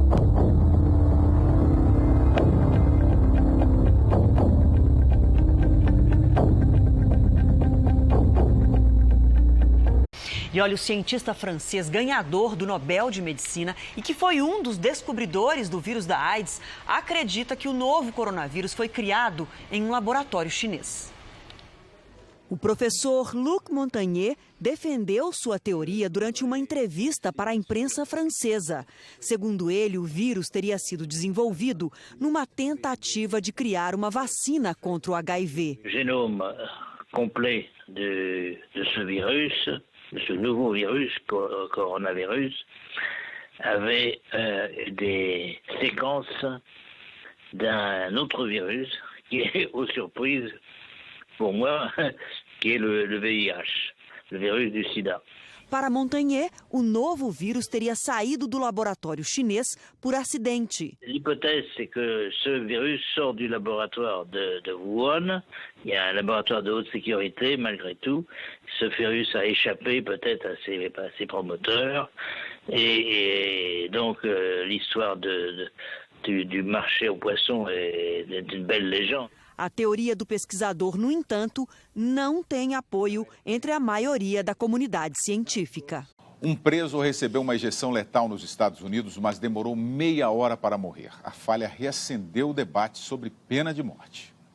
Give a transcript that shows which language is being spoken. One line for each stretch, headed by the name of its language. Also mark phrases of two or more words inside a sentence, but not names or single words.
Portuguese: E olha, o cientista francês ganhador do Nobel de Medicina e que foi um dos descobridores do vírus da AIDS, acredita que o novo coronavírus foi criado em um laboratório chinês. O professor Luc Montagnier defendeu sua teoria durante uma entrevista para a imprensa francesa. Segundo ele, o vírus teria sido desenvolvido numa tentativa de criar uma vacina contra o HIV.
French: Genome complet de ce virus. Ce nouveau virus, coronavirus, avait des séquences d'un autre virus qui est, aux surprises pour moi, qui est le VIH, le virus du sida.
Portuguese: Para Montagnier, o novo vírus teria saído do laboratório chinês por acidente.
French: L'hypothèse, c'est que ce virus sort du laboratoire de Wuhan. Il y a un laboratoire de haute sécurité, malgré tout. Ce virus a échappé peut-être à ses promoteurs. Et donc, l'histoire du marché aux poissons est une belle légende.
Portuguese: A teoria do pesquisador, no entanto, não tem apoio entre a maioria da comunidade científica. Um preso recebeu uma injeção letal nos Estados Unidos, mas demorou meia hora para morrer. A falha reacendeu o debate sobre pena de morte.